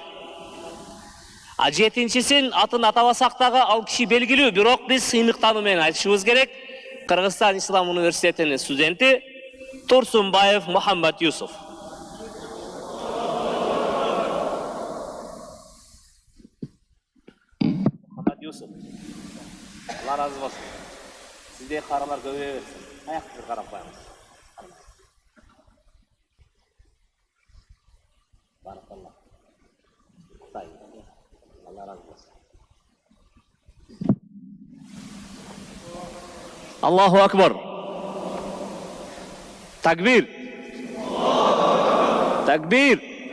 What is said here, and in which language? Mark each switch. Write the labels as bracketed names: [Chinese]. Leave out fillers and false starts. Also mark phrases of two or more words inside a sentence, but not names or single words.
[Kyrgyz] А 7-чисин атын атабасак дагы ал киши белгилүү, бирок биз сыймыктануу менен айтышыбыз керек. Кыргызстан Ислам университетинин студенти Турсунбаев Мухаммад Юсуф. Юсуп, Алла разы болсын. [Kazakh] Сізде қаралар көбейе берсін. Аяқты қарап қойыңыз. Баракалла. [Kyrgyz] Алла разы болсын. [Arabic] الله أكبر. تكبير. تكبير.